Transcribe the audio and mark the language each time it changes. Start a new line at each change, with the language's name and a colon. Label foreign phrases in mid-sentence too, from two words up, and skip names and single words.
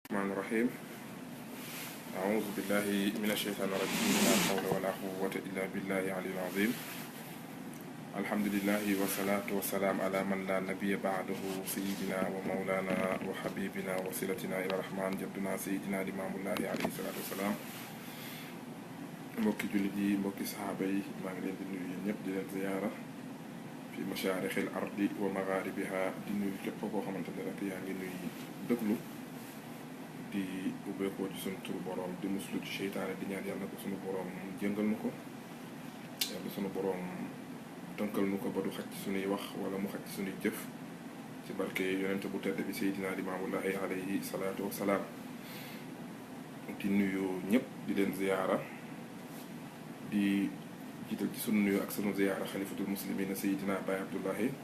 Arabic: الرحمن الرحيم أعوذ بالله من الشيطان الرجيم لا حول ولا قوة إلا بالله العلي العظيم الحمد لله والصلاة والسلام على من لا نبي بعده سيدنا ومولانا وحبيبنا وصلتنا إلى الرحمن جدنا سيدنا الإمام الله عليه الصلاة والسلام
Wolof: mbokki jullit yi mbokki saxaaba yi maa ngi leen di nuyu ñëpp di leen ziyaara
Arabic: في مشارق الأرض ومغاربها
Wolof: di nuyu képp koo xamante ne rek yaa ngi nuyu dëglu di ubbeekoo ci sunu turu borom di muslu ci seytaane di ñaan yàlla ko sunu borom jëngal nu ko yàlla sunu borom tënkal nu ko ba du xaj ci sunuy wax wala mu xaj ci sunuy jëf ci barke yonente bu tedd bi Seydina Limaamullahi
Arabic: عليه الصلاة والسلام
Wolof: di nuyu ñëpp di leen ziyaara di jiital ci sunu nuyu ak sunu ziyaara
Arabic: خليفة المسلمين
Wolof: Seydina Baye Abdullahi